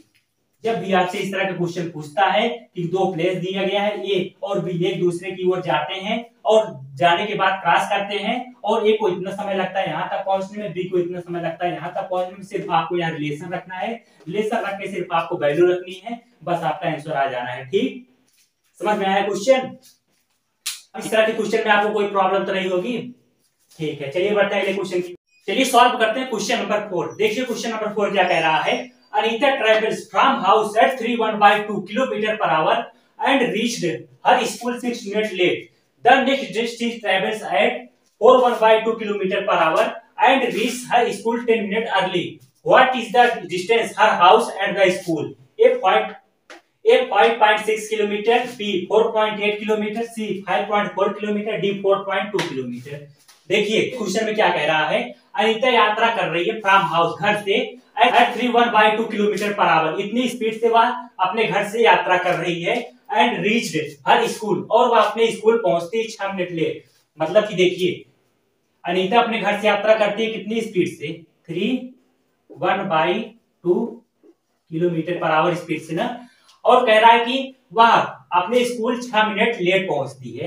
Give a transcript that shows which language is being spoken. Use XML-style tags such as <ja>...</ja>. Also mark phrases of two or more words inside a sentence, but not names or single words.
<hi>जब भी आपसे इस तरह का क्वेश्चन पूछता है कि दो प्लेस दिया गया है, ए और बी एक दूसरे की ओर जाते हैं और जाने के बाद क्रॉस करते हैं, और ए को इतना समय लगता है यहाँ तक पहुंचने में, बी को इतना समय लगता है यहाँ तक पहुंचने में, सिर्फ आपको यहाँ रिलेशन रखना है, रिलेशन रख के सिर्फ आपको वैल्यू रखनी है, बस आपका आंसर आ जाना है। ठीक, समझ में आया क्वेश्चन? इस तरह के क्वेश्चन में आपको कोई प्रॉब्लम तो नहीं होगी? ठीक है, चलिए बढ़ते हैं अगले क्वेश्चन की। चलिए सॉल्व करते हैं</hi> <en>question number</en> <hi>4। देखिए</hi> <en>question number</en> <hi>4 क्या कह रहा है।</hi> <en>Anita travels from house at 3.12 km per hour and reached her school 6 minutes late. The next day she travels at 4.12 km per hour and reaches her school 10 minutes early. What is the distance her house and the school? A 5.6 km, B 4.8 km, C 5.4 km, D 4.2 km।</en> <hi>देखिए क्वेश्चन में क्या कह रहा है। अनीता यात्रा कर रही है</hi> <en>from house,</en> <hi>घर से,</hi> <en>at 3.12 kilometer per hour,</en> <hi>इतनी स्पीड से वह अपने घर से यात्रा कर रही है,</hi> <en>and reached her school,</en> <hi>और वह अपने स्कूल पहुंचती 6</hi> <en>minute late.</en> <hi>मतलब कि देखिए अनीता अपने घर से यात्रा करती है कितनी स्पीड से, 3.12</hi> <en>kilometer per hour speed</en> <hi>से ना, और कह रहा है कि वह अपने स्कूल 6</hi> <en>minute late</en> <hi>पहुंचती है।</hi>